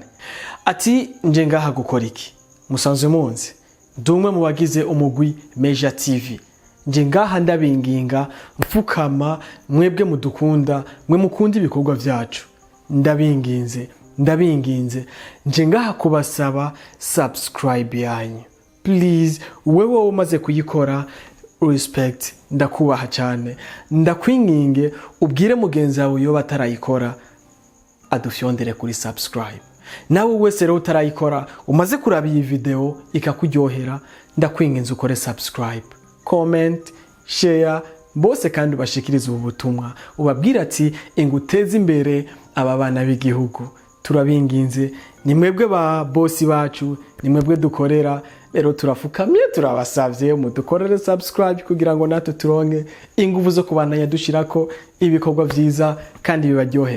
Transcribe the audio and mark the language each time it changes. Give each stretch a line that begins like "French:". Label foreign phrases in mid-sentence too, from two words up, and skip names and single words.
Rundi: Ati nje ngaha gukora iki? Musanzwe munzi ndumwe mu bagize umugwi Meja TV. Nje ngaha ndabinginga mfukama mwebwe mudukunda, mwe mukunda ibikorwa vyacu. Ndabinginze nje ngaha kubasaba subscribe yanyu. Please, wewe umaze kuyikora, respect, ndakubaha cyane. Ndakwinginge ubwire mugenzi wawe yo batarayikora adufyondere kuri subscribe. Nawe wese rero utarayikora umaze kuraba iyi video ikakuryohera, ndakwinginze ukore subscribe,
English: comment, share,
Rundi: bose kandi ubashikirize ubu butumwa ubabwira ati inguteze imbere aba bana b'igihugu. Turabinginze, ni mwebwe ba bosi bacu, ni mwebwe dukorera. Rero turafukamye turabasavye mudukorere subscribe kugira ngo natwe turonke ingufu zo kubandanya dushirako ibikorwa vyiza kandi bibaryohera.